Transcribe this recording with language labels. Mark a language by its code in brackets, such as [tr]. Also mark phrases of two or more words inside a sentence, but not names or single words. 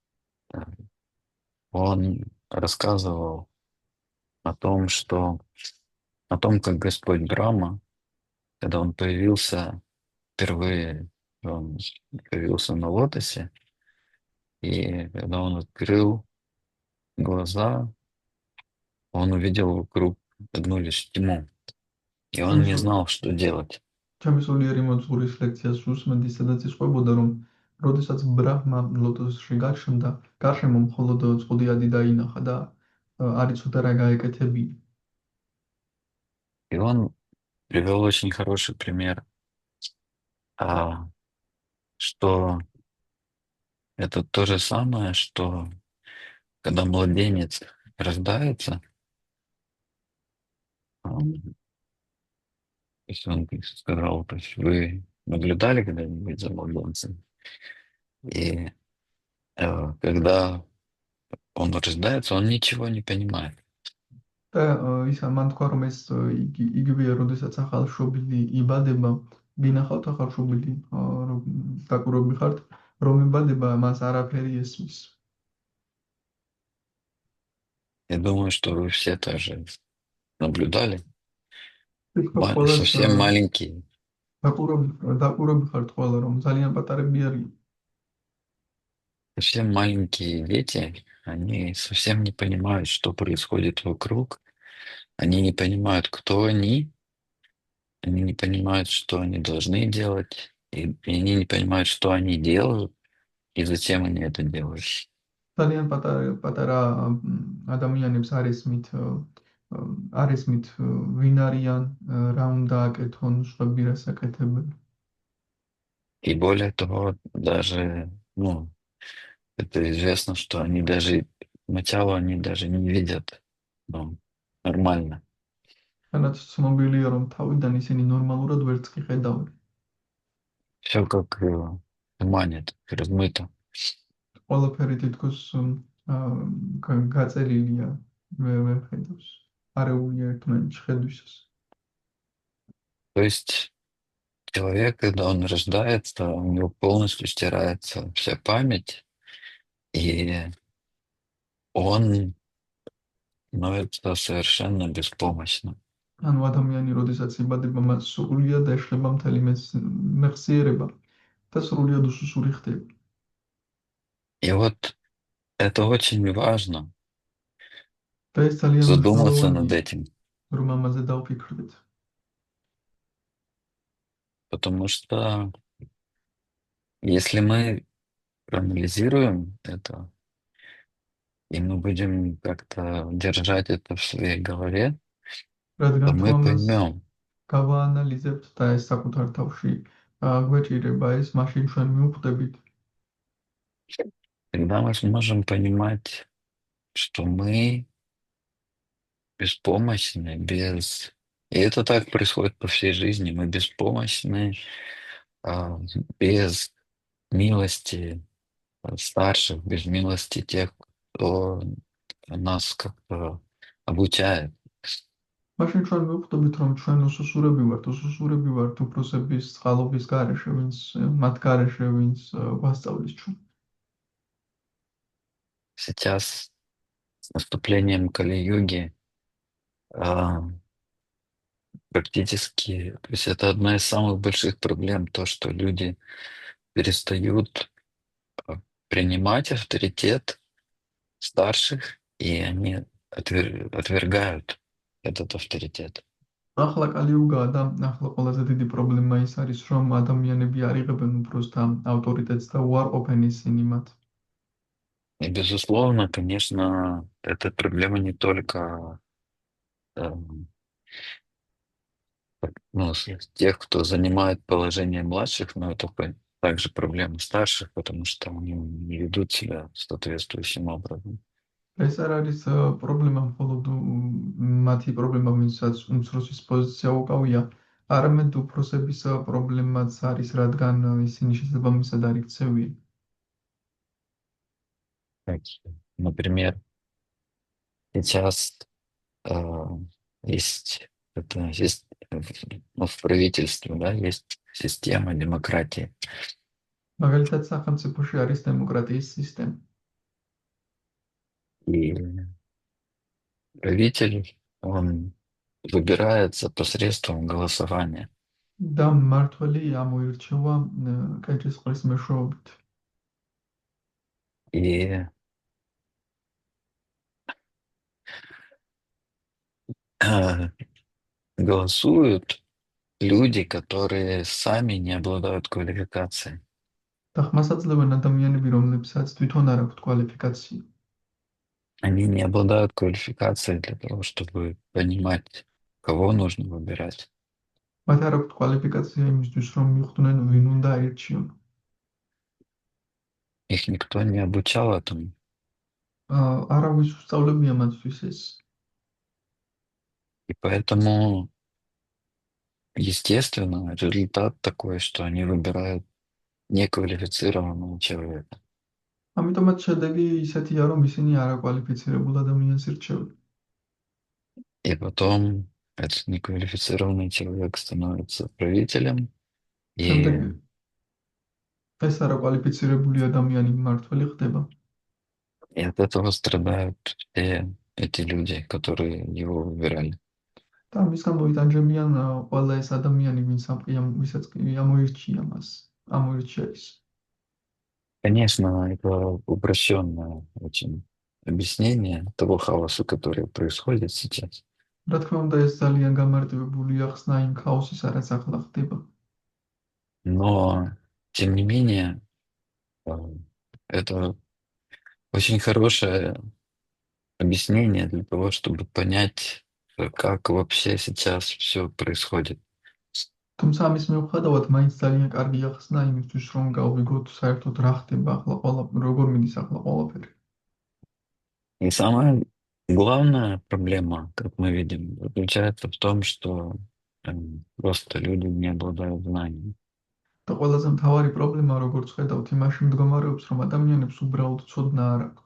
[ru] он рассказывал о том, как Господь Брахма, когда он появился впервые, он появился на лотосе, и когда он открыл глаза, он увидел вокруг одну лишь тьму, и он не знал, что делать. [ka] ჩემი სულიერი მოძღვრის ლექციას უსმენდი, სადაც ისყვებოდა, რომ როდესაც ბრაჰმა ლოტოსში გაჩნდა, გარშემო მხოლოდ წყუდიადი დაინახა და არ იცოდა რა გაეკეთებინა. [ru] И он привел очень хороший пример, что это то же самое, что когда младенец рождается, то есть он сказал, то есть вы наблюдали когда-нибудь за младенцем? И когда он рождается, он ничего не понимает. [ka] და ის მან თქვა, რომ ეს იგივეა, როდესაც ახალშობილი იბადება, გინახავთ ახალშობილი, დაკვირვები ხართ, რომ იბადება, მას არაფერი ესმის. [ru] Я думаю, что вы все тоже наблюдали. [ka] ვთქვათ, [ru] Совсем маленькие. [ka] დაკვირვები ხართ ყველა, რომ ძალიან პატარები არიან. [ru] Совсем маленькие дети, они совсем не понимают, что происходит вокруг. Они не понимают, кто они не понимают, что они должны делать, и они не понимают, что они делают, и зачем они это делают. [ka] ძალიან პატარა ადამიანებს არ ესმით ვინ არიან, რა უნდა აკეთონ, სხვები რას აკეთებენ. [ru] И более того, даже, это известно, что они даже сначала они даже не видят нормально. [ka] თანაც ცნობილია, რომ თავიდან ისინი ნორმალურად ვერც კი ხედავენ. [ru] Все как в тумане, так размыто. [ka] ყველაფერი თითქოს გაწერილია, ვერ ხედავს. არეულია ერთმანეთში ხედვისას. [ru] То есть человек, когда он рождается, у него полностью стирается вся память, и он Но это совершенно беспомощно. [ka] ანუ ადამიანი, როდესაც იბადება, მას სრულიად ეშლება მთელი მეხსიერება და სრულიად უსუსური ხდება. [ru] И вот это очень важно, [ka] და ეს ძალიან [ru] задуматься над [ka] მნიშვნელოვანია, [ru] этим, [ka] რომ ამაზე დავფიქრდეთ. [ru] потому что если мы проанализируем это, и мы будем как-то держать это в своей голове, то [ka] რადგან თუ [ru] мы [ka] ამას [ru] поймем, [ka] გავაანალიზებთ და ეს საკუთარ თავში გვეჭირება ეს, მაშინ ჩვენ მივხვდებით, [ru] тогда мы сможем понимать, что мы беспомощны, без... И это так происходит по всей жизни. Мы беспомощны, а, без милости старших, без милости тех, кто нас как-то обучает. [ka] მაშინ ჩვენ მივხვდებით, რომ ჩვენ უსუსურები ვართ უფროსების წყალობის გარეშე, ვინც მათ გარეშე, ვინც გვასწავლის ჩვენ. [ru] Сейчас с наступлением Кали-юги а, практически, то есть это одна из самых больших проблем, то, что люди перестают а, принимать авторитет старших, и они отвергают этот авторитет. [ka] ახლა კალიუგაა და ახლა ყველაზე დიდი პრობლემა ის არის, რომ ადამიანები არ იღებენ უფროსთა ავტორიტეტს და უარყოფენ ისინი მათ. [ru] И, безусловно, конечно, эта проблема не только эм, ну, тех, кто занимает положение младших, но это также проблема старших, потому что они не ведут себя соответствующим образом. [ka] ეს არ არის პრობლემა მხოლოდ მათი პრობლემა, ვინცაც უმცროსის პოზიცია უკავია, არამედ უფროსების პრობლემაც არის, რადგან ისინი შესაბამისად არ იქცევიან. [ru] Например, сейчас есть в правительстве, да, есть система демократии. [ka] მაგალითად, სახელმწიფოში არის დემოკრატიის სისტემა. [ru] И правитель, он выбирается посредством голосования. [ka] და მმართველი ამოირჩევა კენჭისყრის მეშვეობით. [ru] И голосуют люди, которые сами не обладают квалификацией. [ka] და ხმას აძლევენ ადამიანები, რომლებსაც თვითონ არ აქვთ კვალიფიკაცია. [ru] Они не обладают квалификацией для того, чтобы понимать, кого нужно выбирать. [ka] მათ არ აქვთ კვალიფიკაცია იმისთვის, რომ მიხვდნენ, ვინ უნდა აირჩიონ. [ru] Их никто не обучал этому. [ka] არავის უსწავლებია მათთვის ეს. [ru] И поэтому, естественно, результат такой, что они выбирают неквалифицированного человека. [ka] ამიტომაც შედეგი ისეთია, რომ ისინი არაკვალიფიცირებულ ადამიანს ირჩევენ. [ru] И потом этот неквалифицированный человек становится правителем, [ka] შემდეგ [ru] и [ka] ეს არაკვალიფიცირებული ადამიანი მმართველი ხდება. [ru] от этого страдают все эти люди, которые его выбирали. [ka] და ამის გამო იტანჯებიან ყველა ეს ადამიანი, ვისაც ამოირჩია მას, ამოირჩია ის. [ru] Конечно, это упрощенное очень объяснение того хаоса, который происходит сейчас. [ka] რა თქმა უნდა, ეს ძალიან გამარტივებულია ხსნა იმ ქაოსის, რაც ახლა ხდება. [ru] Но, тем не менее, это очень хорошее объяснение для того, чтобы понять, как вообще сейчас все происходит. [ka] თუმცა ამის მიუხედავად, მაინც ძალიან კარგია ხსნა იმისთვის, რომ გავიგოთ საერთოდ რა ხდება ახლა როგორ მიდის ახლა ყველაფერი. [ru] И самая главная проблема, как мы видим, заключается в том, что просто люди не обладают знанием. [ka] და ყველაზე მთავარი პრობლემა, როგორც ხედავთ, იმაში მდგომარეობს, რომ ადამიანებს უბრალოდ ცოდნა არ აქვთ.